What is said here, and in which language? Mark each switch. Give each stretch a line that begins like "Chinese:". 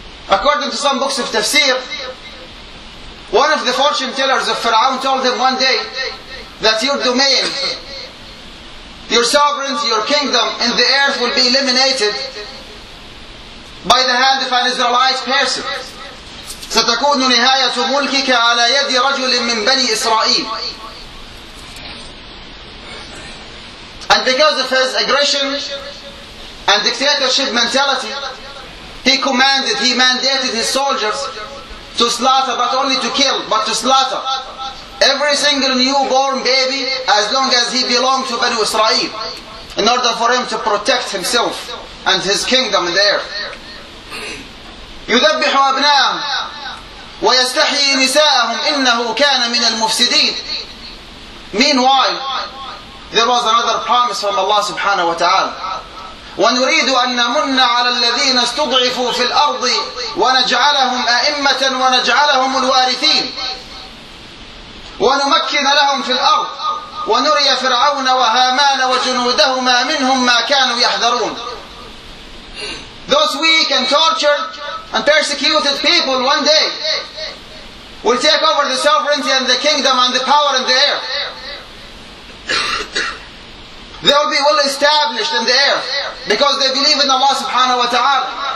English: According to some books of tafsir, one of the fortune tellers of Fir'aun told him one day that your domain, your sovereignty, your kingdom in the earth will be eliminated by the hand of an Israelite person.
Arabic: ستكون نهاية ملكك على يد رجل من بني إسرائيل.
English: And because of his aggression and dictatorship mentality, he mandated his soldiers to slaughter, but only to kill, but to slaughter every single newborn baby as long as he belonged to Banu Israel, in order for him to protect himself and his kingdom there.
Arabic: يذبح أبناءهم ويستحيي نساءهم إنه كان من المفسدين.
English: Meanwhile, there was another promise from Allah subhanahu wa ta'ala.
Arabic: ونريد أن نمن على الذين استضعفوا في الأرض ونجعلهم أئمة ونجعلهم الوارثين ونمكن لهم في الأرض ونري فرعون وهامان وجنودهما منهم ما كانوا يحذرون.
English: Those weak and tortured and persecuted people one day will take over the sovereignty and the kingdom and the power in the air. They will be well established in the air because they believe in Allah subhanahu wa ta'ala.